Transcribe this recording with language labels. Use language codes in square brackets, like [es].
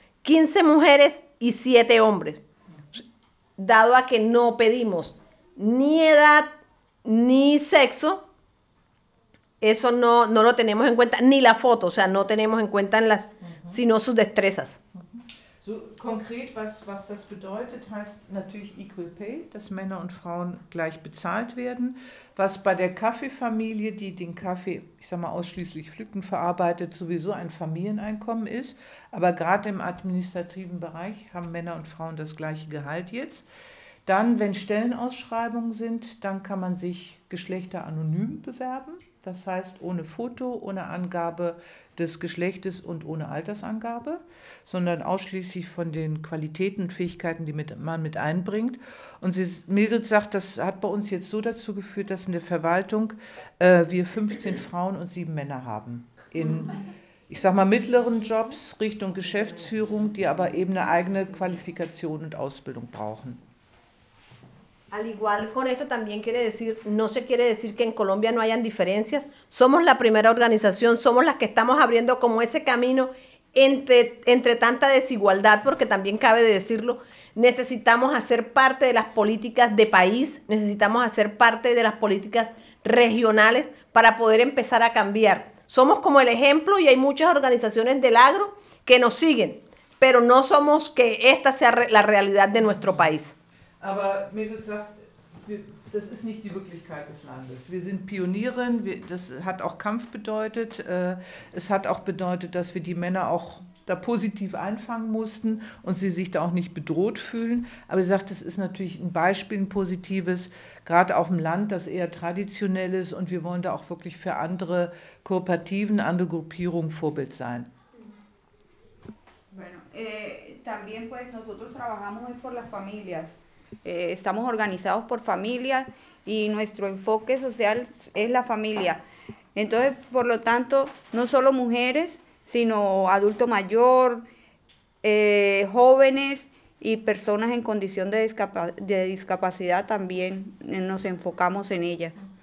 [es] 15 mujeres y 7 hombres, dado a que no pedimos ni edad ni sexo, eso no, no lo tenemos en cuenta, ni la foto, o sea, no tenemos en cuenta en las, sino sus destrezas. [de] So, konkret, was das bedeutet, heißt natürlich Equal Pay, dass Männer und Frauen gleich bezahlt werden. Was bei der Kaffeefamilie, die den Kaffee, ich sag mal, ausschließlich pflückt und verarbeitet, sowieso ein Familieneinkommen ist. Aber gerade im administrativen Bereich haben Männer und Frauen das gleiche Gehalt jetzt. Dann, wenn Stellenausschreibungen sind, dann kann man sich geschlechteranonym bewerben. Das heißt, ohne Foto, ohne Angabe des Geschlechtes und ohne Altersangabe, sondern ausschließlich von den Qualitäten und Fähigkeiten, die man mit einbringt. Und Mildred sagt, das hat bei uns jetzt so dazu geführt, dass in der Verwaltung wir 15 Frauen und 7 Männer haben. In, ich sag mal, mittleren Jobs Richtung Geschäftsführung, die aber eben eine eigene Qualifikation und Ausbildung brauchen. [es] Al igual con esto también quiere decir, no se quiere decir que en Colombia no hayan diferencias. Somos la primera organización, somos las que estamos abriendo como ese camino entre tanta desigualdad, porque también cabe decirlo, necesitamos hacer parte de las políticas de país, necesitamos hacer parte de las políticas regionales para poder empezar a cambiar. Somos como el ejemplo y hay muchas organizaciones del agro que nos siguen, pero no somos que esta sea la realidad de nuestro país. [de] Aber Mildred sagt, das ist nicht die Wirklichkeit des Landes. Wir sind Pionierin, das hat auch Kampf bedeutet. Es hat auch bedeutet, dass wir die Männer auch da positiv einfangen mussten und sie sich da auch nicht bedroht fühlen. Aber sie sagt, das ist natürlich ein Beispiel, ein positives, gerade auf dem Land, das eher traditionell ist. Und wir wollen da auch wirklich für andere Kooperativen, andere Gruppierungen Vorbild sein. [es] Bueno, también pues nosotros trabajamos por las familias. Estamos organizados por familias y nuestro enfoque social es la familia. Entonces, por lo tanto, no solo mujeres, sino adulto mayor, jóvenes y personas en condición de discapacidad también nos enfocamos en ellas.